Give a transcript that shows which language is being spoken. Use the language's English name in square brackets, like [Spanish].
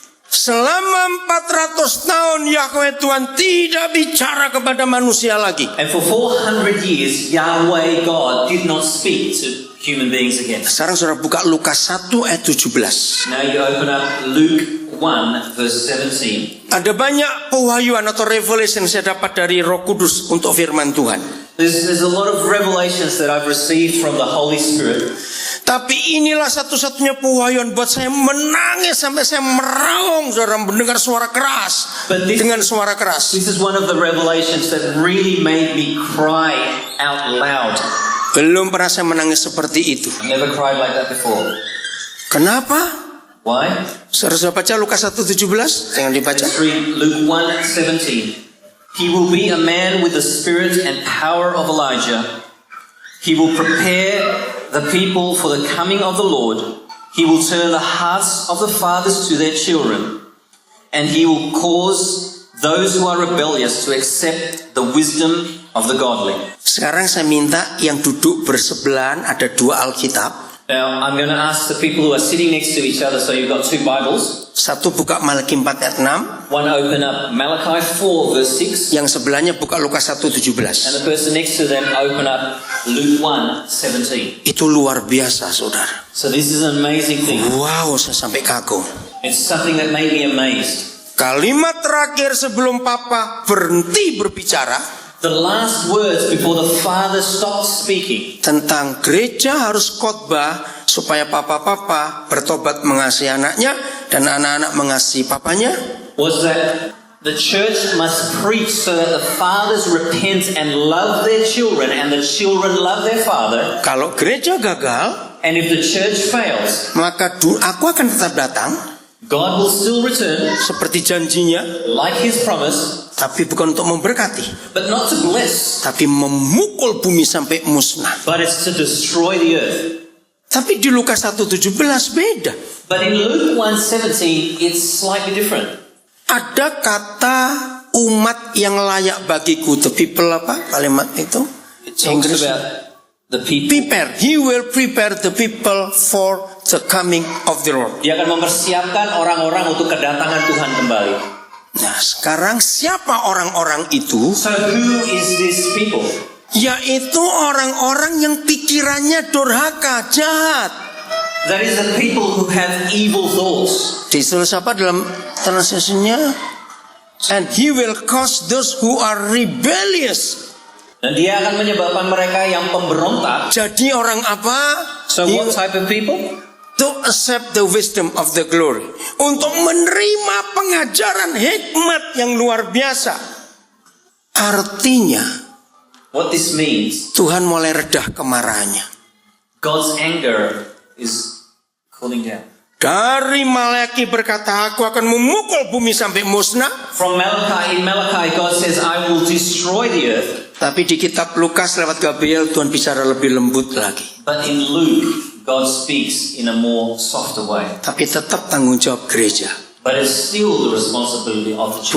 [Indonesian] Selama 400 tahun Yahweh Tuhan tidak bicara kepada manusia lagi. [English] And for 400 years, Yahweh God did not speak to human beings again. [Indonesian] Sekarang saudara buka Lukas 1 ayat 17. [English] Now you open up Luke 1 verse 17. [Indonesian] Ada banyak pewahyuan atau revelation saya dapat dari Roh Kudus untuk firman Tuhan. [English] There's a lot of revelations that I've received from the Holy Spirit. [Indonesian] Tapi inilah satu-satunya pewahyuan buat saya menangis sampai saya meraung, saudara, mendengar suara keras. Dengan suara keras. [English] This is one of the revelations that really made me cry out loud. [Indonesian] Belum pernah saya menangis seperti itu. [English] I've never cried like that before. [Indonesian] Kenapa? [English] Why? [Indonesian] Saudara baca Lukas 1:17, jangan dibaca. [English] Let's read Luke 1:17. He will be a man with the spirit and power of Elijah. He will prepare the people for the coming of the Lord. He will turn the hearts of the fathers to their children, and he will cause those who are rebellious to accept the wisdom of the godly. [Indonesian] Sekarang saya minta yang duduk bersebelahan, ada 2 Alkitab. [English] Now, I'm going to ask the people who are sitting next to each other, so you've got 2 Bibles. [Indonesian] Satu buka Malaki 4 ayat 6. [English] One open up Malachi 4 verse 6. [Indonesian] Yang sebelahnya buka Lukas [English] And the [Indonesian] 1:17. [English] person next to them open up Luke 1:17. [Indonesian] Itu luar biasa, saudara. [English] So this is an amazing thing. [Indonesian] Wow, saya sampai kagum. [English] It's something that made me amazed. [Indonesian] Kalimat terakhir sebelum Papa berhenti berbicara [English] The last words before the Father stopped speaking [Indonesian] tentang gereja harus khotbah supaya papa-papa bertobat mengasihi anaknya dan anak-anak mengasihi papanya. [English] was that the church must preach so that the fathers repent and love their children and the children love their father. [Indonesian] Kalau gereja gagal, [English] And if the church fails, [Indonesian] maka aku akan tetap datang [English] God will still return [Indonesian] seperti janjinya, [English] like His promise, [Indonesian] tapi bukan untuk memberkati, [English] but not to bless, [Indonesian] tapi memukul bumi sampai musnah. [English] but it's to destroy the earth. [Indonesian] Tapi di Lukas 1:17 beda. [English] But in Luke 1:17, it's slightly different. [Indonesian] Ada kata umat yang layak bagiku. [English] The people [Indonesian] apa? Kalimat itu? [English] It talks [Indonesian] Inggris. [English] about the people. Prepare. He will prepare the people for the coming of the Lord. [Indonesian] Dia akan mempersiapkan orang-orang untuk kedatangan Tuhan kembali. Nah, sekarang siapa orang-orang itu? [English] So who is this people? [Indonesian] Yaitu orang-orang yang pikirannya durhaka, jahat. [English] That is the people who have evil thoughts. [Indonesian] Ditulis apa dalam translasinya? [English] And he will cause those who are rebellious. [Indonesian] Dan dia akan menyebabkan mereka yang pemberontak. Jadi orang apa? [English] So what type of people? To accept the wisdom of the glory. [Indonesian] Untuk menerima pengajaran hikmat yang luar biasa. Artinya, [English] What this means, [Indonesian] Tuhan mulai redah kemarahannya. [English] God's anger is cooling down. [Indonesian] Dari Malaki berkata, aku akan memukul bumi sampai musnah. [English] From Malachi, in Malachi, God says, I will destroy the earth. [Indonesian] Tapi di kitab Lukas lewat Gabriel, Tuhan bicara lebih lembut lagi. [English] But in Luke, God speaks in a more softer way. [Indonesian] Tapi tetap tanggung jawab gereja. [English] But it's still the responsibility of the church.